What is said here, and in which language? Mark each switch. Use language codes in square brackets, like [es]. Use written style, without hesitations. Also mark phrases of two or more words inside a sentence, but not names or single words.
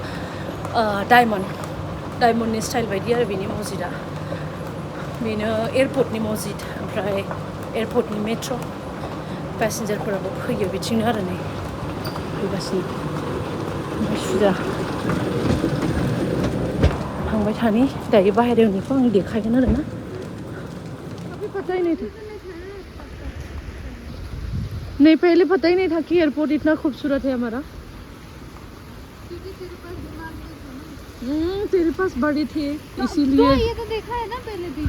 [brx] डायमन्डनि स्टाइल बायदि आरो बेनि मस्जिदा बेनो एयारपर्टनि मस्जिद ओमफ्राय एयारपर्टनि मेट्र' पेसेन्जारफोराबो फैयो बिथिंनो आरो नै फैगासिनो ओमफ्राय सुजा थांबाय थानि दायो बाहेरायावनिखौ आं देखायगोन आरो ना [hi] पता ही नहीं था नहीं पहले पता ही नहीं था कि एयरपोर्ट इतना खूबसूरत है हमारा तेरे पास बड़ी थी इसीलिए तो ये तो देखा है ना पहले भी